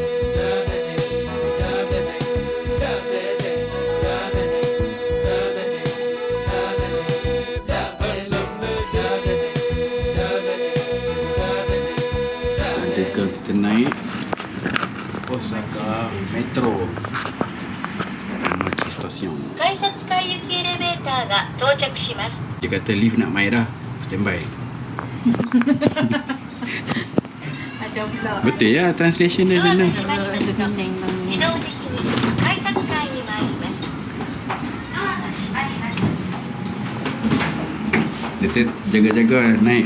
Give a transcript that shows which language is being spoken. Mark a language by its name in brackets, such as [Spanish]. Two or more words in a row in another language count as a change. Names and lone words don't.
[Malay] Adakah kita naik Osaka Metro Machi Station. [Japanese] 改札階行きエレベーターが到着します。 [Malay] Dia kata lift nak main dah. Standby. Ada pula. Betul ya translation dia [Japanese] ドアが [Malay] benar. [Japanese] 閉まりますと自動的に改札階に参ります。ドアが閉まります。 [Malay] Kita jaga-jaga naik.